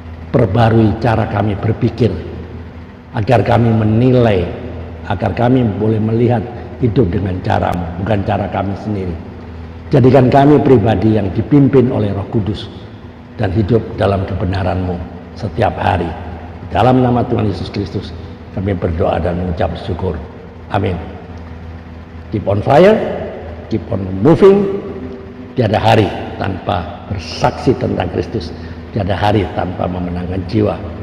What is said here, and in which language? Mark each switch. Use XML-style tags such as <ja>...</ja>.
<id>Perbarui cara kami berpikir agar kami menilai, agar kami boleh melihat hidup dengan caramu, bukan cara kami sendiri. Jadikan kami pribadi yang dipimpin oleh Roh Kudus dan hidup dalam kebenaran-Mu setiap hari. Dalam nama Tuhan Yesus Kristus kami berdoa dan mengucap syukur. Amin.</id> <en>Keep on fire, keep on moving.</en> <id>Tiada hari tanpa bersaksi tentang Kristus. Tiada hari tanpa memenangkan jiwa.</id>